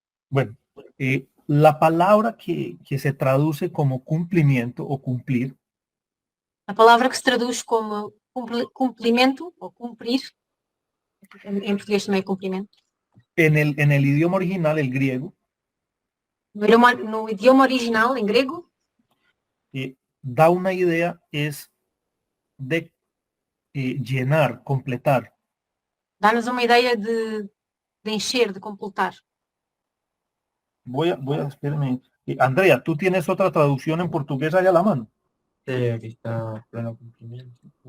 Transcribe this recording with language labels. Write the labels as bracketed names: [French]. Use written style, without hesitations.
[Spanish] Bueno, la palabra que se traduce como cumplimiento o cumplir [Portuguese] A palavra que se traduz como cumprimento ou cumprir, em português também é cumprimento, [Spanish] en el idioma original, el griego, [Portuguese] no idioma original, em grego, [Spanish] da una idea, es de llenar, completar. [Portuguese] dá-nos uma ideia de encher, de completar. [Spanish] Voy a espérame. Andrea, ¿tú tienes otra traducción en portugués allá a la mano? Sí, aquí está pleno cumplimiento.